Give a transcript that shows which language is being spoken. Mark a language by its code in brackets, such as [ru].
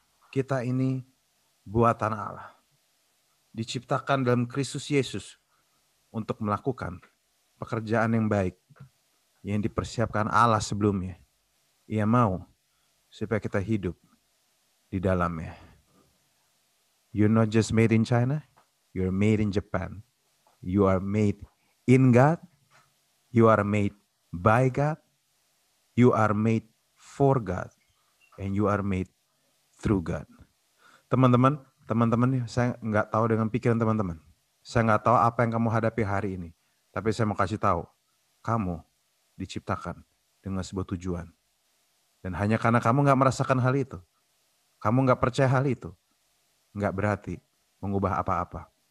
[id] Kita ini buatan Allah. Diciptakan dalam Kristus Yesus untuk melakukan pekerjaan yang baik yang dipersiapkan Allah sebelumnya. Ia mau supaya kita hidup di dalamnya. [en] You're not just made in China, you're made in Japan. You are made in God. You are made by God. You are made for God. And you are made through God. [id] Teman-teman, saya nggak tahu dengan pikiran teman-teman. Saya nggak tahu apa yang kamu hadapi hari ini. Tapi saya mau kasih tahu, kamu diciptakan dengan sebuah tujuan. Dan hanya karena kamu nggak merasakan hal itu, kamu nggak percaya hal itu, nggak berarti mengubah apa-apa.